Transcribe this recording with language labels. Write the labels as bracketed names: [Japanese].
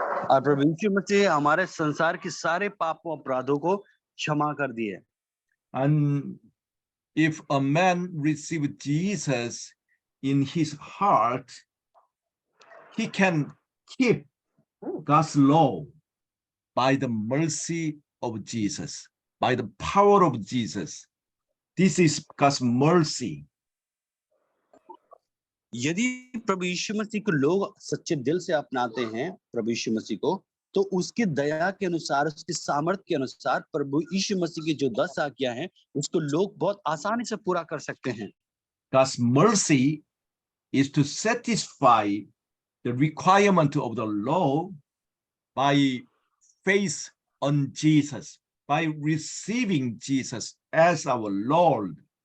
[Hindi] और प्रभु यीशु मसीह हमारे संसार के सारे पापों अपराधों को क्षमा कर दिए। [English] And if a man receives Jesus in his heart, he can keep God's law by the mercy of Jesus, by the power of Jesus. This is God's mercy. [Hindi] यदि प्रभु यीशु मसीह को लोग सच्चे दिल से अपनाते हैं, प्रभु यीशु मसीह को, तो उसकी दया के अनुसार, उसकी सामर्थ्य के अनुसार प्रभु यीशु मसीह की जो 10 आज्ञा हैं, उसको लोग बहुत आसानी से पूरा कर सकते हैं। [English] God's mercy is to satisfy the requirement of the law by faith on Jesus, by receiving Jesus as our Lord.